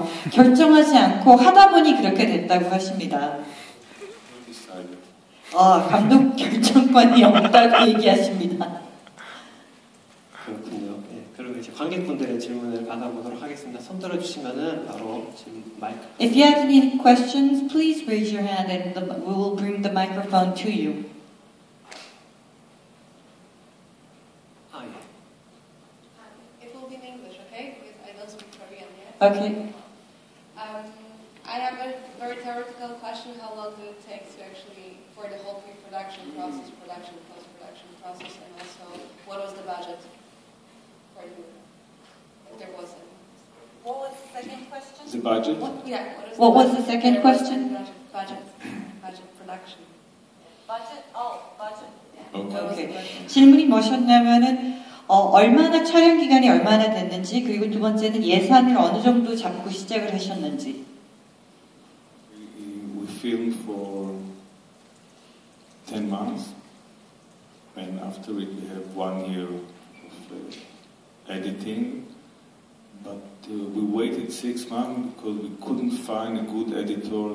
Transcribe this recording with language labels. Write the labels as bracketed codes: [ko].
[ko] 결정하지 않고 하다 보니 그렇게 됐다고 하십니다. 감독 결정권이 없다고 얘기하십니다. 그렇군요. 네, 그리고 이제 관객분들의 질문을 받아보도록 하겠습니다. 손 들어주시면은 바로 지금 마이크. [en] If you have any questions, please raise your hand and we will bring the microphone to you. It will be in English, okay? Because I don't speak Korean yet. Okay. I have a very theoretical question. How long did it take to actually, for the whole pre-production process, production, post-production process, and also what was the budget for the movie? If there was any. What was the second question? The budget? What was the second question? Budget production. budget. Okay. [ko] 질문이 뭐셨냐면은 얼마나 촬영 기간이 얼마나 됐는지 그리고 두 번째는 예산을 어느 정도 잡고 시작을 하셨는지. [en] We filmed for 10 months, and after it we have 1 year of editing. But we waited 6 months because we couldn't find a good editor.